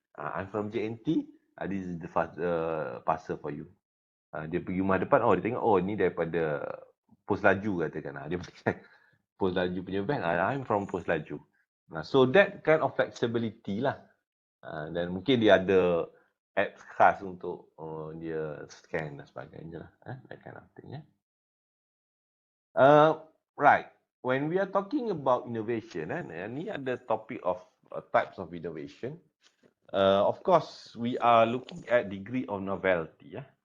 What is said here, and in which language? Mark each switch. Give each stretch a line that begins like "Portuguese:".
English: I'm from JNT, this is the parcel for you.
Malay: Dia pergi rumah depan, dia tengok, ni daripada Pos Laju katakan. Dia pakai Pos Laju punya van,
English: I'm from Pos Laju. So that kind of flexibility lah.
Malay: Dan mungkin dia ada apps khas untuk dia scan dan sebagainya lah.
English: That kind of thing. Right. When we are talking about innovation,
Malay: ni ada
English: topic of types of innovation. Of course, we are looking at degree of novelty.